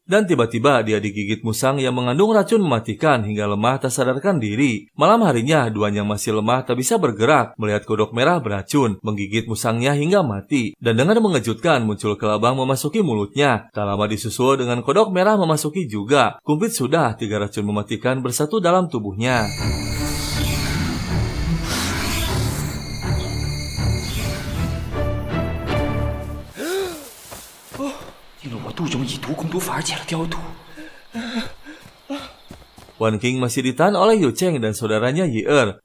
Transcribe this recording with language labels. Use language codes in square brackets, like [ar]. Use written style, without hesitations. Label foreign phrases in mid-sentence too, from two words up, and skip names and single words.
[id] Dan tiba-tiba dia digigit musang yang mengandung racun mematikan hingga lemah tak sadarkan diri. Malam harinya, Duan yang masih lemah tak bisa bergerak, melihat kodok merah beracun, menggigit musangnya hingga mati. Dan dengan mengejutkan, muncul kelabang memasuki mulutnya. Tak lama disusul dengan kodok merah memasuki juga. Kumplit sudah 3 racun mematikan bersatu dalam tubuhnya. [zh] 因为我杜永以毒攻毒反而解了雕毒。 [id] Wan King masih ditahan oleh Yu Cheng dan saudaranya Yi Er.